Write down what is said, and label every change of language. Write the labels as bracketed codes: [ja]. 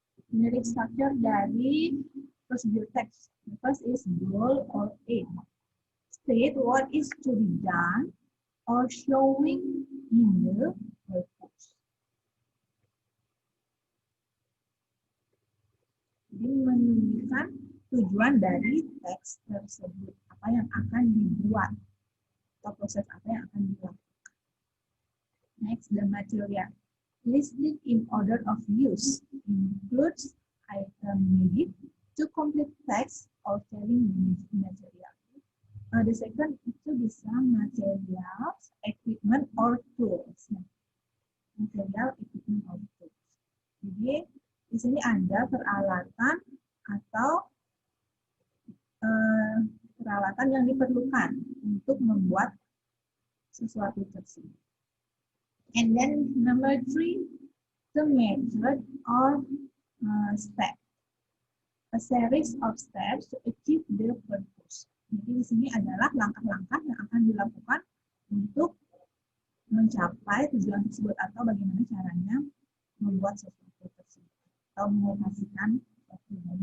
[en] Generic structure dari procedure text. The first is goal or aim. State what is to be done or showing in the purpose. [id] Jadi menunjukkan tujuan dari teks tersebut, apa yang akan dibuat atau proses apa yang akan dilakukan. [en] Next, the material. Listing in order of use includes item needed to complete text or telling material. The second itu bisa materials, equipment, or tools. Material, equipment, or tools. [id] Jadi di sini ada peralatan atau peralatan yang diperlukan untuk membuat sesuatu tersebut. [en] And then number 3, the method or step. A series of steps to achieve the purpose. [id] Jadi di sini adalah langkah-langkah yang akan dilakukan untuk mencapai tujuan tersebut atau bagaimana caranya membuat sesuatu tersebut atau mengoperasikan sesuatu.